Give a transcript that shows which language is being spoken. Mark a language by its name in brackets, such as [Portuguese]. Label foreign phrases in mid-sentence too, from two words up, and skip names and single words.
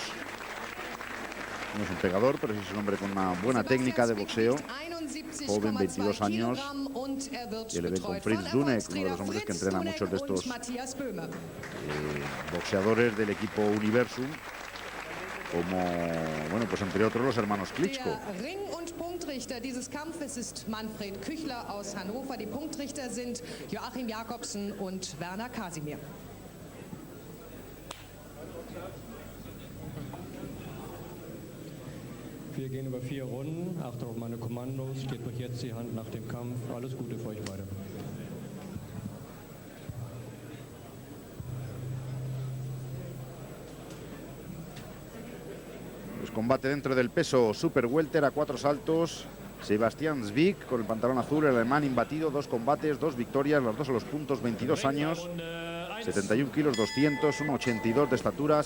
[Spanish] No es un pegador, pero sí es un hombre con una buena técnica de boxeo. Joven, 22 años. Y le ven con Fritz Dunek, uno de los hombres que entrena a muchos de estos boxeadores del equipo Universum, como, bueno, pues entre otros los hermanos Klitschko. [German] Punktrichter dieses Kampfes ist Manfred Küchler aus Hannover. Die Punktrichter sind Joachim Jakobsen und Werner Kasimir. Wir gehen über 4 Runden. Achtung auf meine Kommandos. Steht euch jetzt die Hand nach dem Kampf. Alles Gute für euch beide. [Spanish] Combate dentro del peso Super Welter a 4 saltos. Sebastian Zbik con el pantalón azul, el alemán imbatido, 2 combates, 2 victorias, las 2 a los puntos, 22 años, 71 kilos 200, 1,82 de estatura.